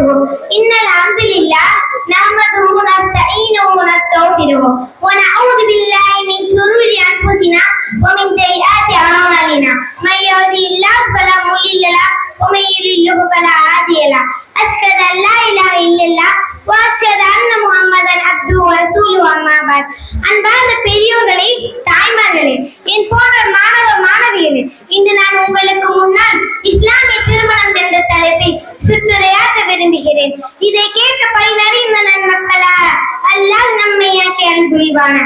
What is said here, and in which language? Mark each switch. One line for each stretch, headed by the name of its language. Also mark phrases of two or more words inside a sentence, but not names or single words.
Arabic: إن الحمد لله نحمده ونستعينه ونستغفره ونعوذ بالله من شرور أنفسنا ومن سيئات أعمالنا. من يهده الله فلا مضل له ومن يضلل فلا هادي له. أشهد أن لا إله إلا الله وأشهد أن محمدا عبده ورسوله. أما بعد.
Tamil: அன்பார்ந்த பெரியோர்களே, தாய்மார்களே, என் போன்ற மாணவ மாணவிகளே, இன்று நான் உங்களுக்கு முன்னால் இஸ்லாமிய திருமணம் என்ற தலைப்பை சுற்றுரையாற்ற விரும்புகிறேன். இதை கேட்க பயனறிந்த நன்மக்களா, அல்லாஹ் நம்மை அருள் புரிவானாக.